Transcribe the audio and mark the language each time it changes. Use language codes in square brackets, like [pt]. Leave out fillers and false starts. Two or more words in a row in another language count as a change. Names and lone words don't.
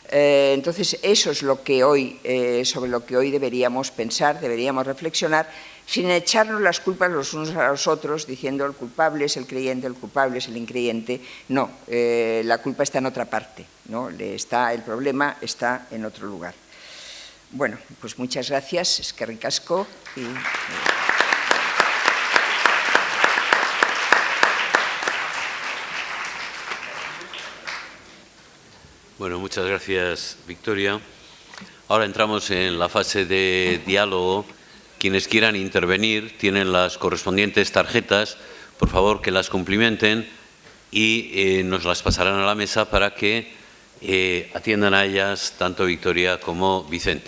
[es] Entonces, eso es lo que hoy, sobre lo que hoy deberíamos pensar, deberíamos reflexionar, sin echarnos las culpas los unos a los otros, diciendo el culpable es el creyente, el culpable es el increyente. No, la culpa está en otra parte, ¿no? El problema está en otro lugar. Bueno, pues muchas gracias, [eu] eskerrik asko. [es] Bueno, muchas gracias, Victoria. Ahora entramos en la fase de diálogo. Quienes quieran intervenir tienen las correspondientes tarjetas. Por favor, que las cumplimenten y nos las pasarán a la mesa para que atiendan a ellas tanto Victoria como Vicente.